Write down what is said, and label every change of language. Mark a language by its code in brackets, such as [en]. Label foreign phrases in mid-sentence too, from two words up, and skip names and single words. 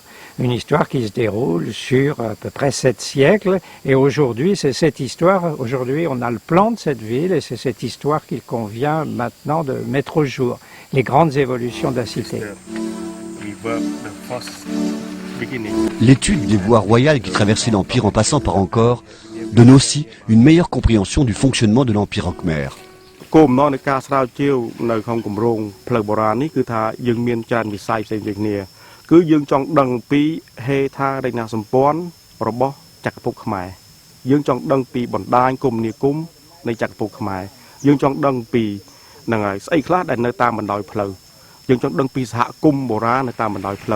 [fr] Une histoire qui se déroule sur à peu près 7 siècles et aujourd'hui c'est cette histoire, aujourd'hui on a le plan de cette ville et c'est cette histoire qu'il convient maintenant de mettre au jour, les grandes évolutions de la cité. L'étude des voies royales qui traversaient l'Empire en passant par Angkor donne aussi une meilleure compréhension du fonctionnement de l'Empire Khmer. [km] គោលបំណងនៃការស្រាវជ្រាវនៅក្នុងគម្រោងផ្លូវបុរាណនេះគឺថាយើងមានច្រើនវិស័យផ្សេងៗគ្នាគឺយើងចង់ដឹងពីហេដ្ឋារចនាសម្ព័ន្ធរបស់ចក្រភពខ្មែរយើងចង់ដឹងពីបណ្ដាញគម នាគមន៍នៃចក្រភពខ្មែរយើងចង់ដឹងពីហ្នឹងហើយស្អីខ្លះដែលនៅតាមបណ្ដោយផ្លូវយើងចង់ដឹងពីសហគមន៍បុរាណនៅតាមបណ្ដោយផ្លូវ